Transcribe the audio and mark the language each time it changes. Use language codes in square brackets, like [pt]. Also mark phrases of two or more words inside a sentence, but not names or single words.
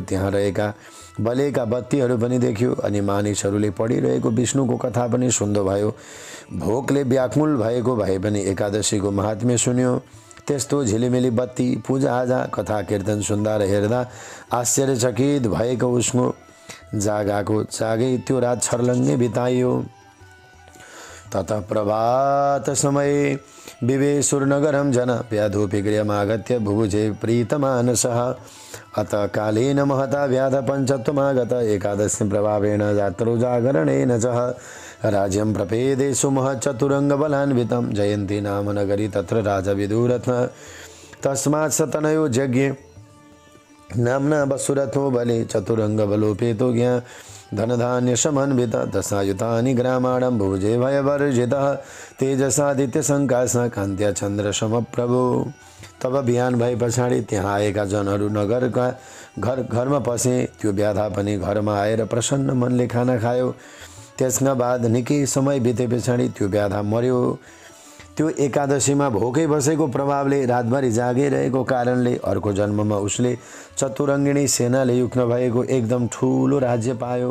[ne] त्यहाँ रहेका बलेका बत्तीहरू पनि देख्यो। अनि मानिसहरूले पढिरहेको विष्णुको कथा पनि सुन्दै भयो। भोकले व्याकुल भएको भए पनि एकादशीको महात्म्य सुन्यो। त्यस्तो झिलिमिली बत्ती पूजाआजा कथा कीर्तन सुन्दा र हेर्दा आश्चर्यचकित भएको उसको जागै त्यो रात छर्लङ्गै बिताइयो। [sa] ततः प्रभात समय विवेशुरनगरं जन व्याधोऽपि गृहमागत्य भुभुजे प्रीतमानसः। अतः कालेन महता व्याध पञ्चत्वमागत एकादशी प्रभावेण जात्रो जागरणेन च राज्यं प्रपेदे सुमः चतुरङ्गबलान्वितं जयन्ती नाम नगरी तत्र राजा विदुरथ। तस्मात् स तनयो यज्ञे नाम्ना वसुरथो बले चतुरंग बलोपेतो ज्ञा धनधान्य समन्वित दशायुतानि ग्रामाणं भुजे भयवर्जितः तेजसादित्य संकाशा कान्त्या चन्द्र समप्रभो। [ne] तब बिहान भए पछाडि त्यहाँ आएका जनहरू नगरका घरमा पसे। त्यो व्याधा पनि घरमा आएर प्रसन्न मनले खाना खायो। त्यसका बाद निकै समय बिते पछाडि त्यो व्याधा मर्यो। त्यो एकादशीमा भोकै बसेको प्रभावले रातभरि जागिरहेको कारणले अर्को जन्ममा उसले चतुरङ्गिणी सेनाले युक्त भएको एकदम ठुलो राज्य पायो।